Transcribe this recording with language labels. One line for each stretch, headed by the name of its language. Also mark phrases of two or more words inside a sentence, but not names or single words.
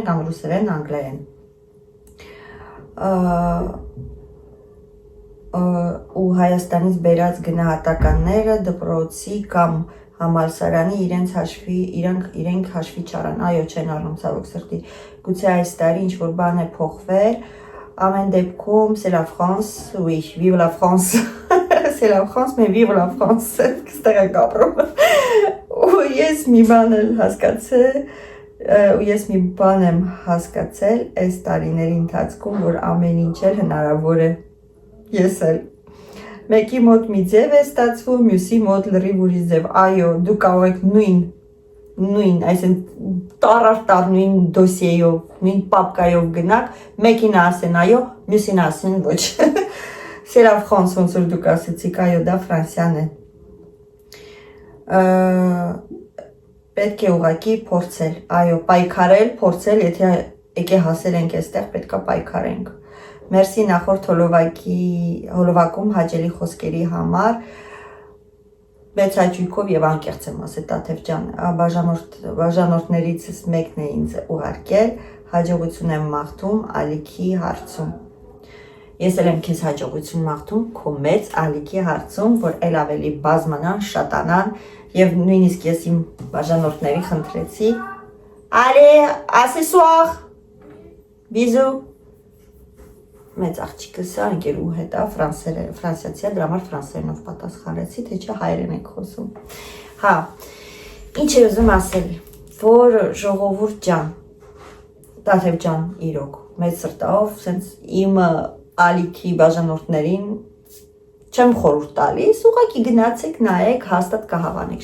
Armenian: կամ ռուսերեն անգլերեն։ ու Հայաստանից բերած գնահատականները դպրոցի կամ համալսարանի իրենք հաշվի չարան, այո չեն առնում ցավոք սրտի, գուցե այս տարի ինչ-որ բան է փոխվել, ամեն դեպքում
French: c'est la France, oui, vive la France, c'est la France, mais vive la France,
Armenian: կստեղ եք ապրում, ու ես մի բան եմ հասկացել այս տարիների ընթացքում, որ ամեն ինչ էլ հնարավոր է, ես էլ, մեկի մոտ մի ձև է ստացվում, մյուսի մոտ լրիվ ուրիշ ձև, այո, դու կարող եք նույն, այսինքն տառ նույն դոսիեյով, նույն պապկայով գնաք, մեկին ասեն այո, մյուսին ասեն ոչ,
French: c'est la France,
Armenian: ոնց որ դուք ասեցիք, այո, դա Ֆրանսիան է, պետք է ուղղակի փորձել, այո, պայքարել, փորձել, եթե եկե հասել ենք այստեղ, պետքա պայքարենք։ Մերսի նախորդ հոլովակում հաճելի խոսքերի համար, մեծ հաճույքով եւ անկեղծ եմ ասել Տաթև ջան, բաժանորդներիցս մեկն է ինձ ուղարկել, հաջողություն եմ մաղթում ալիքի հարցում։ Ես էլ եմ քեզ հաջողություն մաղթում քո մեծ ալիքի հարցում, որ ել ավելի բազմանան, շատանան եւ նույնիսկ ես իմ բաժանորդների խնդրեցի
French: Allez, à ce soir. Bisous.
Armenian: Մեծ աղջիկս է, ընկերու հետ է, ֆրանսիացի է, դրա համար ֆրանսերենով պատասխանեցի, թե չէ հայերեն եք խոսում։ Հա, ինչ է ուզում ասել, որ ժողովուրդ ջան, Տաթև ջան, իրոք, մեծ սրտով, սենց իմ ալիքի բաժանորդներին չեմ խորհուրդ տալիս, ուղղակի գնացեք, նայեք, հաստատ կհավանեք,